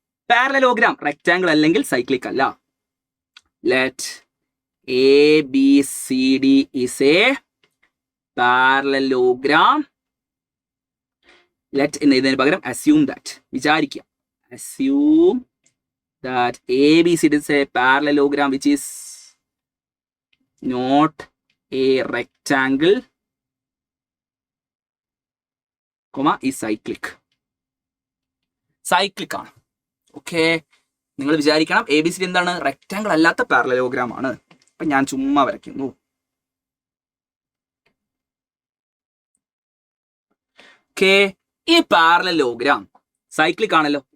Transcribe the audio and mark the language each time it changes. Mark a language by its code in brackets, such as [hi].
[ml] Parallelogram rectangle അല്ലെങ്കിൽ cyclic അല്ല. [en] Let ABCD is a parallelogram. [ml] Let എന്നതിന് പകരം assume that, വിചാരിക്കുക. [en] assume that ABCD is a parallelogram which is not a rectangle, is cyclic. [ml] Cyclic ആണ്. Okay, നിങ്ങൾ വിചാരിക്കണം ABCD എന്താണ്? റെക്റ്റാങ്കിൾ അല്ലാത്ത പാരലലോഗ്രാം ആണ്. അപ്പൊ ഞാൻ ചുമ്മാ വരയ്ക്കുന്നു. ഓക്കെ, ഈ പാരലലോഗ്രാം സൈക്ലിക് ആണല്ലോ.